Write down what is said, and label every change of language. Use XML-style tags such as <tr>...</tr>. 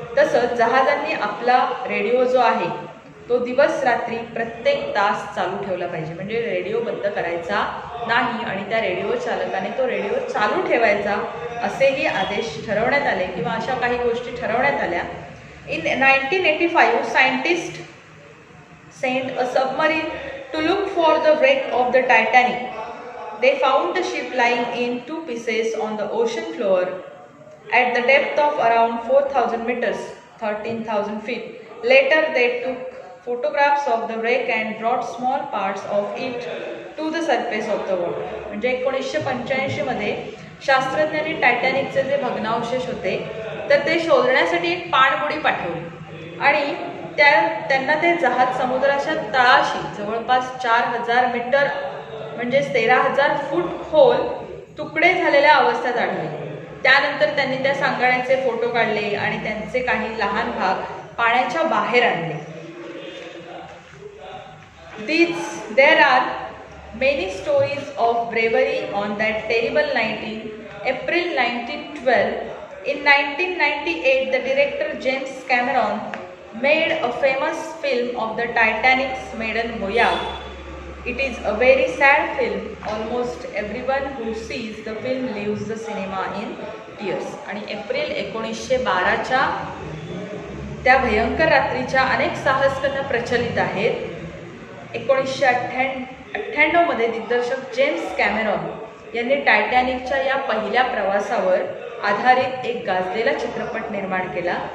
<mr>तसंच जहाजांनी आपला रेडिओ जो आहे तो दिवस रात्री प्रत्येक तास चालू ठेवला पाहिजे. म्हणजे रेडिओ बंद करायचा नाही आणि त्या रेडिओ चालकाने तो रेडिओ चालू ठेवायचा असेही आदेश ठरवण्यात आले किंवा अशा काही गोष्टी ठरवण्यात आल्या.</mr> <en>In 1985, scientists sent a submarine to look for the wreck of the Titanic. They found the ship lying in 2 pieces on the ocean floor at the depth of around 4,000 meters, 13,000 feet. Later, they took photographs of the wreck and brought small parts of it to the surface of the water.</en> <mr>म्हणजे 1985 शास्त्रज्ञांनी टायटॅनिकचे जे भग्नावशेष होते तर ते शोधण्यासाठी एक पाणबुडी पाठवली आणि त्यांना ते जहाज समुद्राच्या तळाशी जवळपास 4000 मीटर म्हणजे 13,000 फूट खोल तुकडे झालेल्या अवस्थेत आढळले. त्यानंतर त्यांनी त्या सांगाड्याचे फोटो काढले आणि त्यांचे काही लहान भाग पाण्याच्या बाहेर आणले.</mr> <en>There are many stories of bravery on that terrible night in April 1912. In 1998, the director James Cameron made a famous film of the Titanic's maiden voyage. It is a very sad film. Almost everyone who sees the film leaves the cinema in tears.</en> <mr>आणि April 1912च्या त्या भयंकर रात्रीच्या अनेक साहसकथा प्रचलित आहेत. 1998 दिग्दर्शक James Cameron यांनी टायटॅनिकच्या या पहिल्या प्रवासावर आधारित एक गाजलेला चित्रपट निर्माण केला.</mr>